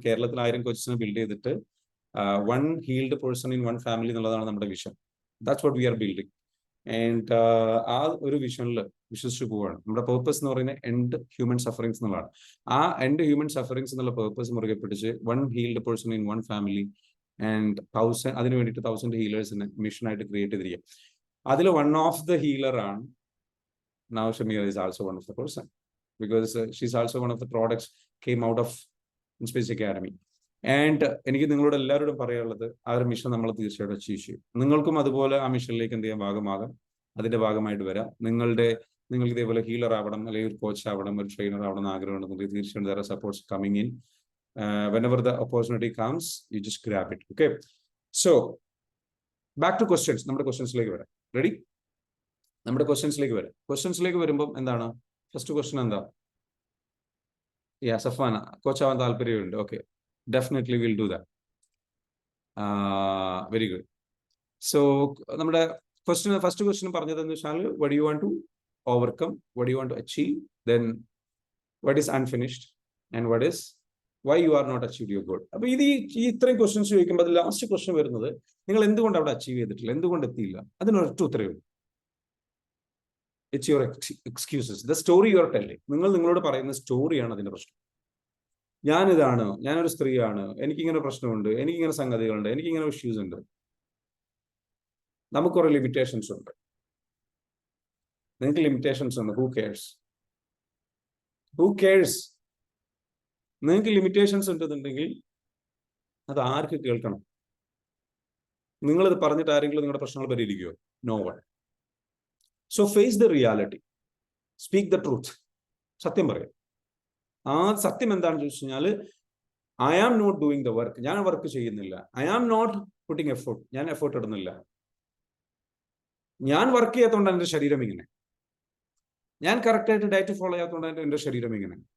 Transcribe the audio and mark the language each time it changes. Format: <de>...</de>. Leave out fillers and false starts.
<ml>കേരളത്തിൽ 1000 കോച്ചസിനെ ബിൽഡ് ചെയ്തിട്ട് 1 healed person in 1 family എന്നുള്ളതാണ് നമ്മുടെ vision.</ml> <en>That's what we are building.</en> <ml>And ആ ഒരു വിഷനിൽ വിശ്വസിച്ചു പോവുകയാണ്. നമ്മുടെ പേർപ്പസ് എന്ന് പറയുന്നത് എൻഡ് ഹ്യൂമൻ സഫറിങ്സ് എന്നുള്ളതാണ്. ആ എൻഡ് ഹ്യൂമൻ സഫറിങ്സ് എന്നുള്ള പേർപ്പസ് മുറുകെ പിടിച്ച് 1 healed person in 1 family and 1000, അതിന് വേണ്ടിയിട്ട് 1000 ഹീലേഴ്സിനെ മിഷനായിട്ട് ക്രിയേറ്റ് ചെയ്തിരിക്കുക.</ml> <en>അതിൽ one of the healer ആണ് now Shamir is also one of the person, because she's also one of the products came out of Space Academy.</en> <ml>And എനിക്ക് നിങ്ങളോട് എല്ലാവരോടും പറയാനുള്ളത്, ആ ഒരു മിഷൻ നമ്മൾ തീർച്ചയായിട്ടും അച്ചീവ് ചെയ്യും. നിങ്ങൾക്കും അതുപോലെ ആ മിഷനിലേക്ക് എന്ത് ചെയ്യാൻ ഭാഗമാകാം, അതിന്റെ ഭാഗമായിട്ട് വരാം. നിങ്ങൾക്ക് ഇതേപോലെ ഹീലർ ആവണം, അല്ലെങ്കിൽ ഒരു കോച്ച് ആവണം, ഒരു ട്രെയിനർ ആവണം എന്ന് ആഗ്രഹമുണ്ടെങ്കിൽ തീർച്ചയായിട്ടും</ml> <en>there are supports coming in. Whenever the opportunity comes, you just grab it. Okay, so back to questions.</en> <ml>നമ്മുടെ ക്വസ്റ്റ്യൻസിലേക്ക് വരാം. റെഡി? നമ്മുടെ ക്വസ്റ്റ്യൻസിലേക്ക് വരുമ്പോൾ എന്താണ് ഫസ്റ്റ് ക്വസ്റ്റ്യൻ? എന്താ? സഫാന, കോച്ച് ആവാൻ താല്പര്യമുണ്ട്. Okay,</ml> <en>Definitely will do that. Very good. So</en> <ml>നമ്മുടെ ഫസ്റ്റ് ക്വസ്റ്റ്യൻ പറഞ്ഞതെന്ന് വെച്ചാൽ,</ml> <en>What you want to overcome, what you want to achieve, then what is unfinished, and what is why you are not achieve your goal.</en> <ml>അപ്പൊ ഈ ഇത്രയും questions ചോദിക്കുമ്പോൾ അത് last question വരുന്നത്, നിങ്ങൾ എന്തുകൊണ്ട് അവിടെ അച്ചീവ് ചെയ്തിട്ടില്ല, എന്തുകൊണ്ട് എത്തിയില്ല? അതിനൊരൊറ്റ ഉത്തരവേ.</ml> <en>It's your excuses, the story you are telling.</en> <ml>നിങ്ങൾ നിങ്ങളോട് പറയുന്ന സ്റ്റോറിയാണ് അതിന്റെ പ്രശ്നം. ഞാനിതാണ്, ഞാനൊരു സ്ത്രീയാണ്, എനിക്കിങ്ങനെ പ്രശ്നമുണ്ട്, എനിക്കിങ്ങനെ സംഗതികളുണ്ട്, എനിക്കിങ്ങനെ ഇഷ്യൂസ് ഉണ്ട്. നമുക്ക് കുറെ ലിമിറ്റേഷൻസ് ഉണ്ട്. നിങ്ങൾക്ക് ലിമിറ്റേഷൻസ് ഉണ്ട്.</ml> <en>Who cares?</en> <ml>നിങ്ങൾക്ക് ലിമിറ്റേഷൻസ് ഉണ്ടെന്നുണ്ടെങ്കിൽ അത് ആർക്ക് കേൾക്കണം? നിങ്ങളിത് പറഞ്ഞിട്ട് ആരെങ്കിലും നിങ്ങളുടെ പ്രശ്നങ്ങൾ പരിഹരിക്കുമോ?</ml> <en>No one. So face the reality, speak the truth.</en> <ml>സത്യം പറയാം. ആ സത്യം എന്താണെന്ന് ചോദിച്ചു കഴിഞ്ഞാൽ,</ml> <en>I am not doing the work,</en> <ml>ഞാൻ വർക്ക് ചെയ്യുന്നില്ല.</ml> <en>I am not putting effort,</en> <ml>ഞാൻ എഫേർട്ട് ഇടുന്നില്ല. ഞാൻ വർക്ക് ചെയ്യാത്തതുകൊണ്ടാണ് എൻ്റെ ശരീരം ഇങ്ങനെ. ഞാൻ കറക്റ്റായിട്ട് ഡയറ്റ് ഫോളോ ചെയ്യാത്തതുകൊണ്ടാണ് എൻ്റെ ശരീരം ഇങ്ങനെ.</ml>